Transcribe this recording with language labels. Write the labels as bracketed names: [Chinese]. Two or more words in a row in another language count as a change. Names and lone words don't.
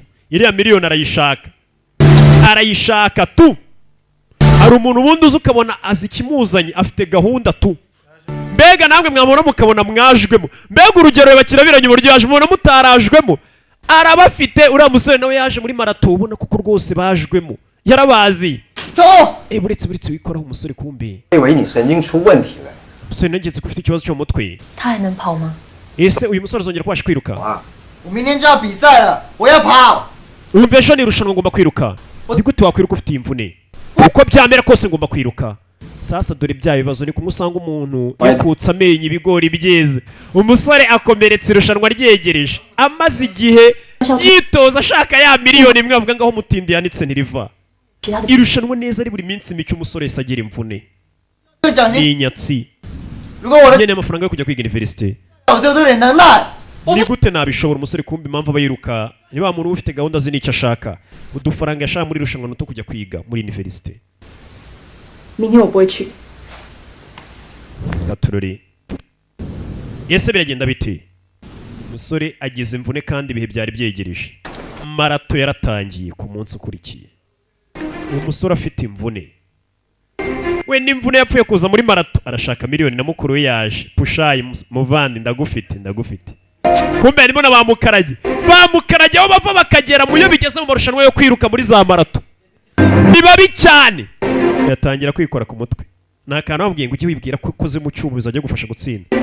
[Kinyarwanda] iriya miliyoni arayishaka tu hari umuntu ubundi uzi ukabona azi ikimuzanye afite gahunda tu mbega namwe mwabona mukabona mwajwemo mbega urugero bakirabiranye uburyo yaje mubona mutarajwemo arabafite uriya musore nawe yaje muri marato ubona kuko rwose bajwemo yarabazi buretse wikoraho umusore kumbe [Chinese] 以为你神经出问题了。 [Kinyarwanda] umusore nageze ko ufite ikibazo cyo mu mutwe [Chinese] 他还能跑吗？ [Kinyarwanda] ese uyu musore azongera kubasha kwiruka [Chinese] 我明天就要比赛了，我要跑。 [Kinyarwanda] umva ejo ni irushanwa ngomba kwiruka ni gute wakwiruka ufite imvune uko byamera kose ngomba kwiruka sasa dore bya bibazo ni kumwe usanga umuntu yakutse amenyo ibigori byeze umusore akomeretse irushanwa ryegereje amaze igihe yitoza ashaka ya miliyoni imwe avuga ngaho mutindi yanitse ntiriva irushanwa neza ari buri minsi mike umusore yese agira imvune ni inyatsi nyine amafaranga yo kujya kwiga universite ni gute nabishobora umusore kumbi impamvu aba yiruka ni wa muntu uba ufite gahunda ze n'icyo ashaka udufaranga yashaka muri irushanwa nuto kujya kwiga muri universite [Chinese] 明天我不会去。 [Kinyarwanda] gatururi ese biragenda biti umusore agize imvune kandi ibihe byari byegereje marato yaratangiye ku munsi ukurikiye uwo musore afite imvune we n'imvune yapfuye kuza muri marato arashaka miliyoni na mukuru we yaje pushayi muvandi ndagufite kumbe harimo na bamukarage aho bava bakagera mu yo bigeze mu marushanwa yo kwiruka muri za marato ni babi cyane yatangira kwikora ku mutwe nta kantu bamubwiye ngo ujye wibwira ko ukoze mu cyuma bizajya gufasha gutsinda